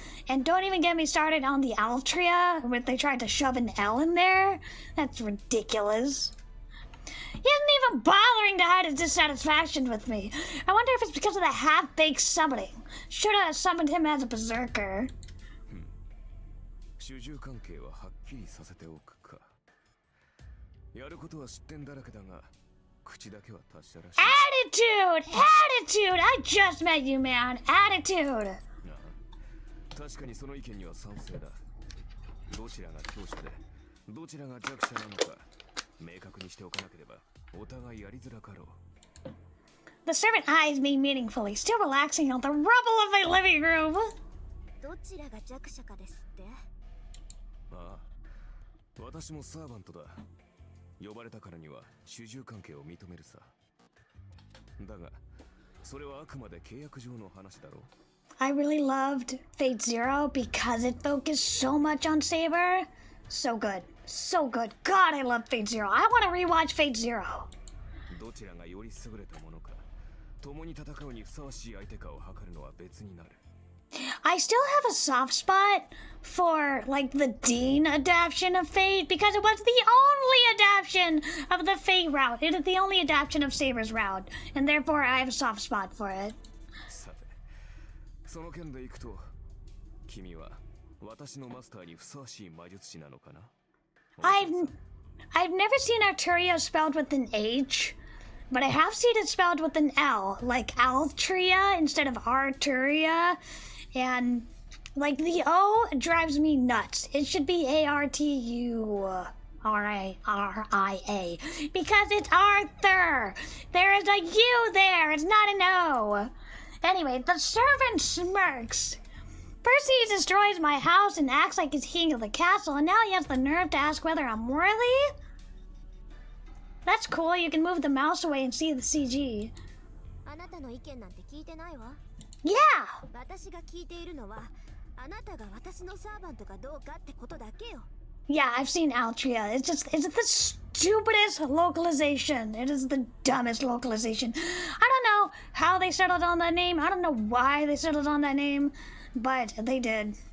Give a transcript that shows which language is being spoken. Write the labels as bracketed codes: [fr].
[en] And don't even get me started on the Altria, where they tried to shove an L in there. That's ridiculous. He isn't even bothering to hide his dissatisfaction with me. I wonder if it's because of the half-baked summoning. Should have summoned him as a berserker. [ja] 主従関係ははっきりさせておくか。やることは知ってんだらけだが、口だけは達者らしい。 [en] Attitude! I just met you, man. Attitude! [ja] 確かにその意見には賛成だ。どちらが強者で、どちらが弱者なのか、明確にしておかなければ、お互いやりづらかろう。 [en] The servant eyes me meaningfully, still relaxing on the rubble of my living room. [ja] どちらが弱者かですって？ああ、私もサーバントだ。呼ばれたからには主従関係を認めるさ。だが、それはあくまで契約上の話だろう。 [en] I really loved Fate Zero because it focused so much on Saber. So good. So good. God, I love Fate Zero. I want to rewatch Fate Zero. [ja] どちらがより優れたものか、共に戦うにふさわしい相手かを測るのは別になる。 [en] I still have a soft spot for, like, the Dean adaptation of Fate because it was the only adaptation of the Fate route. It is the only adaptation of Saber's route, and therefore I have a soft spot for it. [ja] さて、その件でいくと、君は私のマスターにふさわしい魔術師なのかな？ [en] I've never seen Arturia spelled with an H, but I have seen it spelled with an L, like Altria instead of Arturia, and like the O drives me nuts. It should be Arturia because it's Arthur. There is a U there. It's not an O. Anyway, the servant smirks. First he destroys my house and acts like he's king of the castle, and now he has the nerve to ask whether I'm worthy? That's cool, you can move the mouse away and see the CG. [ja] あなたの意見なんて聞いてないわ。 [en] Yeah! [ja] 私が聞いているのは、あなたが私のサーバントかどうかってことだけよ。 [en] Yeah, I've seen Altria. It's the stupidest localization. It is the dumbest localization. I don't know how they settled on that name. I don't know why they settled on that name, but they did.